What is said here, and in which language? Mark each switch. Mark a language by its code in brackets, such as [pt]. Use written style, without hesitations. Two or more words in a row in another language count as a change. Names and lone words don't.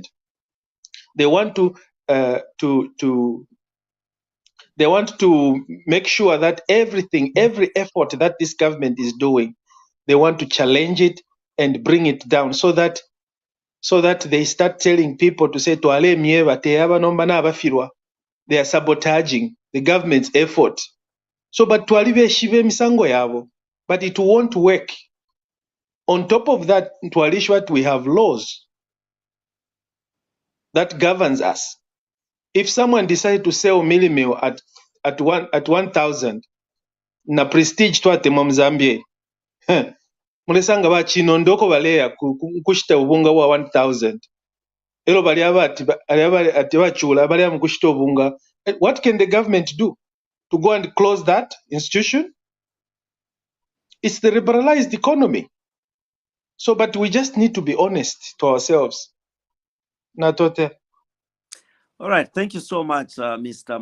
[en] They want to make sure that every effort that this government is doing, they want to challenge it and bring it down so that they start telling people to say they are sabotaging the government's effort. So but but it won't work. On top of that, we have laws that governs us. If someone decides to sell millimil at 1,000 [bem] na prestige twate mu Zambia, mulesanga bachinondoko baleya kushita ubunga wa 1,000. Elo bali ati bachula bali mukushita ubunga. [en] What can the government do? To go and close that institution? It's the liberalized economy. So, but we just need to be honest to ourselves. [bem] Natote. [en] All right, thank you so much, Mr.